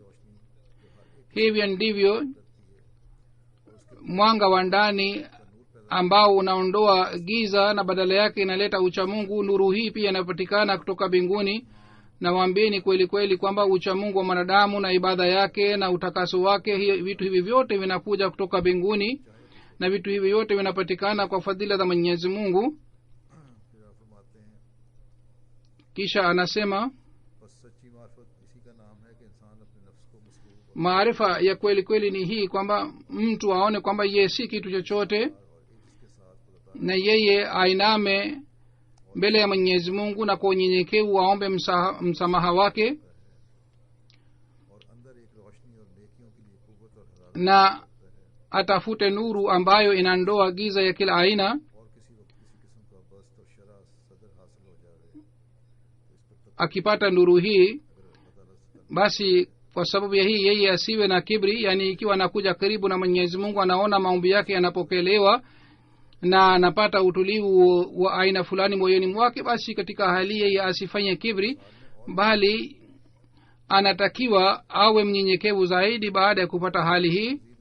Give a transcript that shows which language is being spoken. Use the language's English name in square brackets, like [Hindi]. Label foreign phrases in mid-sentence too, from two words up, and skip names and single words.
[Swahili] Hivyo ndivyo mwanga wa ndani ambao unaondoa giza na badala yake inaleta uchamungu, nuru hii pia inapatikana kutoka mbinguni. Na waambieni kweli kweli kwamba uchamungu wa mwanadamu na ibada yake na utakaso wake, vitu hivi vyote vinakuja kutoka mbinguni. na vitu hivi vyote vinapatikana kwa fadhila za Mwenyezi Mungu. [Urdu] پھر آپ فرماتے ہیں [Swahili] kisha anasema [Urdu] بس سچی معرفت اسی کا نام ہے کہ انسان اپنے نفس کو مسلوب [Swahili] maarifa ya kweli kweli ni hii kwamba mtu aone kwamba yeye si kitu chochote [Urdu] اور اسکے ساتھ خدا [Swahili] na yeye ainame mbele ya Mwenyezi Mungu na kwa unyenyekevu aombe msamaha wake [Urdu] اور اندر ایک روشنی اور نیکیوں کے لیے قوت اور حرارت [Swahili] na atafute nuru ambayo inandoa giza ya kila aina. [Urdu] اور کسی وقت کسی قسم کا بسط اور شرح صدر حاصل ہو جائے تو اس پر [Swahili] akipata nuru hii [Urdu] اگر اللہ تعالیٰ سے [Swahili] basi kwa sababu ya hii yeye asiwe na kibri, yani ikiwa anakuja karibu na Mwenyezi Mungu anaona maombi yake yanapokelewa na anapata utulivu wa aina fulani moyoni mwake, basi katika hali yeye asifanye kibri, bali anatakiwa awe mnyenyekevu zaidi baada ya kupata hali hii.